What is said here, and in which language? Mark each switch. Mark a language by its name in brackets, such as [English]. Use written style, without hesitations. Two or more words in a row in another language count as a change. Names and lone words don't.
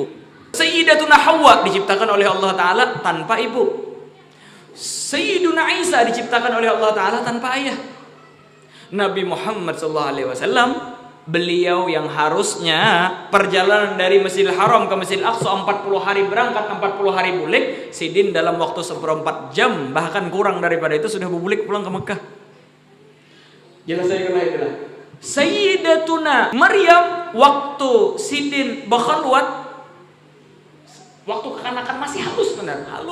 [Indonesian] Sayyidatuna Hawa diciptakan oleh Allah Ta'ala tanpa ibu. Sayyiduna Isa diciptakan oleh Allah Ta'ala tanpa ayah. Nabi Muhammad SAW, beliau yang harusnya perjalanan dari Masjidil Haram ke Masjidil Aqsa 40 hari berangkat, 40 hari bulik, sidin dalam waktu 1/4 jam, bahkan kurang daripada itu sudah bulik pulang ke Mekah. Jelas saya kena itulah. Sayyidatuna Maryam waktu sidin bakhalwat, waktu kekanakan masih halus benar.